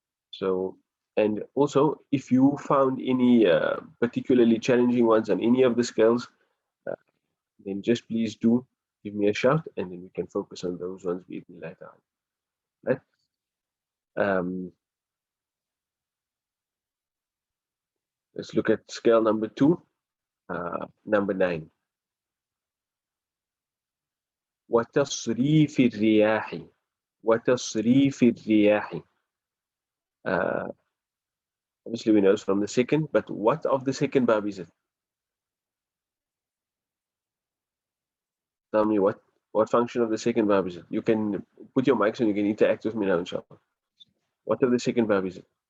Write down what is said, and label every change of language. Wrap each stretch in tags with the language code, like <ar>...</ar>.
<en>So, and also, if you found any particularly challenging ones on any of the scales, then just please do give me a shout, and then we can focus on those ones later on. Right? Let's look at scale number 2, number 9.</en> <ar>وتصريف الرياح وتصريف الرياح.</ar> <en>Obviously we know it's from the second, but what of the second bab is it? Tell me what function of the second bab is it? You can put your mics on, you can interact with me now, inshallah. What of the second bab is it?</en>